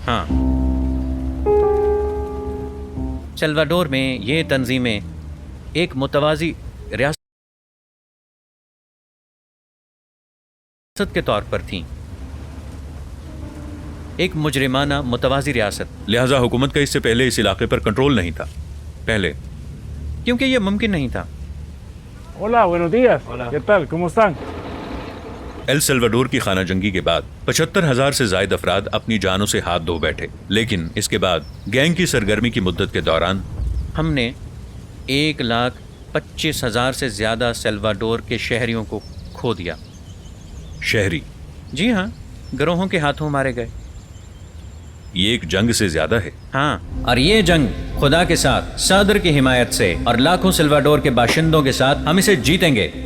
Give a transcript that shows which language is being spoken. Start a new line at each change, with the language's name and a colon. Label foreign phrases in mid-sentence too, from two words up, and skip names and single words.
Urdu: سلواڈور میں یہ تنظیمیں ایک متوازی ریاست کے طور پر تھیں. ایک مجرمانہ متوازی ریاست. لہذا حکومت کا اس سے پہلے اس علاقے پر کنٹرول نہیں تھا پہلے، کیونکہ یہ ممکن نہیں تھا.
Spanish: Hola, buenos días. ¿Qué tal? ¿Cómo están?
Urdu: ایل سلواڈور کی خانہ جنگی کے بعد 75,000 سے زائد افراد اپنی جانوں سے ہاتھ دھو بیٹھے. لیکن اس کے بعد گینگ کی سرگرمی کی مدت کے دوران ہم نے 25,000 سے زیادہ سیلواڈور کے شہریوں کو کھو دیا. शहरी? جی ہاں، گروہوں کے ہاتھوں مارے گئے. یہ ایک جنگ سے زیادہ ہے. ہاں، اور یہ جنگ خدا کے ساتھ، صدر کی حمایت سے اور لاکھوں سیلواڈور کے باشندوں کے ساتھ ہم اسے جیتیں گے.